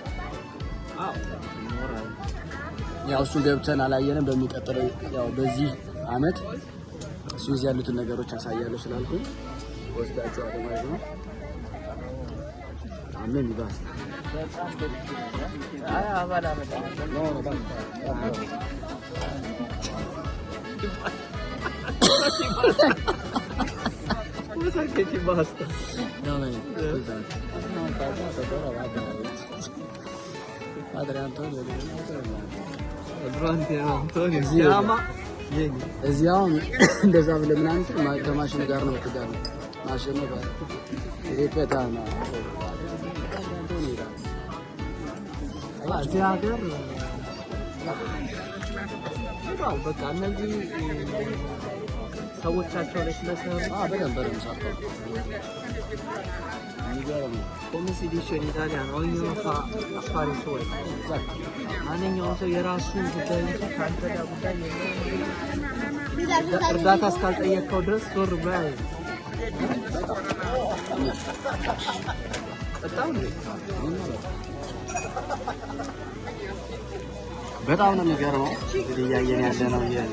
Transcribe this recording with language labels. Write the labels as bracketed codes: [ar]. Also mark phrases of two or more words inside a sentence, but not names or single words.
[am] ያው እሱን ገብተን አላየንም። በሚቀጥለው ያው በዚህ አመት ሱዝ ያሉትን ነገሮች አሳያለሁ ስላልኩኝ ወስዳቸው ማለት ነው። አሜን ይባስ አባላ በጣም ነው [it] Che basta. No. Padre Antonio. chiama. [am] እዚያው እንደዛ ብለህ ምናምን ከማሽኑ ጋር ነው የምትጋሩ ማሽኑ ጋር ሪፔታ ነው እዚህ ሀገር በቃ እነዚህ ሰዎቻቸው ላይ ስለሰሩ በደንብ ሰርተው የሚገርም [it] come si dice in italiano ognuno fa affari suoi [am] ማንኛውም ሰው የራሱን ጉዳይ እንጂ ካንተ ጋር ጉዳይ የለም እርዳታ እስካልጠየቀው ድረስ ዞር ብላ በጣም ነው የሚገርመው። እንግዲህ እያየን ያለነው